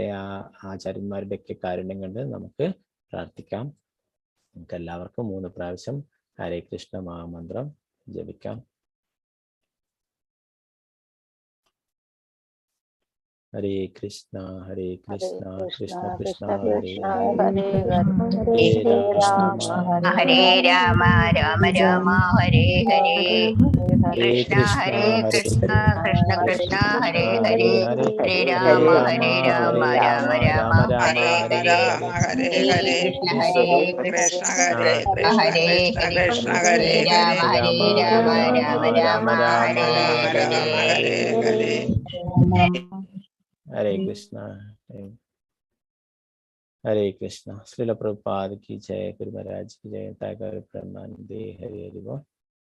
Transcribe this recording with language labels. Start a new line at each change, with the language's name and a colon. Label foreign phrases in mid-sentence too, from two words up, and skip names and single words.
Malayalam: ആ ആചാര്യന്മാരുടെ ഒക്കെ കാരുണ്യം കൊണ്ട് നമുക്ക് പ്രാർത്ഥിക്കാം. നമുക്ക് എല്ലാവർക്കും 3 പ്രാവശ്യം ഹരേ കൃഷ്ണ മഹാമന്ത്രം ജപിക്കാം.
Sanskrit: ഹരേ കൃഷ്ണ കൃഷ്ണ കൃഷ്ണ ഹരേ ഹരേ, ഹരേ രാമ രാമ രാമ ഹരേ ഹരേ, കൃഷ്ണ ഹരേ കൃഷ്ണ കൃഷ്ണ കൃഷ്ണ ഹരേ ഹരേ, ഹരേ രാമ രാമ രാമ ഹരേ ഹരേ, ഹരേ കൃഷ്ണ ഹരേ കൃഷ്ണ ഹരേ ഹരേ, കൃഷ്ണ ഹരേ രാമ ഹരേ, രാമ രാമ രാമ ഹരേ ഹരേ. ഹരേ കൃഷ്ണ ഹരേ കൃഷ്ണ.
Hindi: ശ്രീല പ്രഭുപാദ് की जय, गुरु महाराज की जय, तागर ब्रह्मानंदे हरि हरि बोल.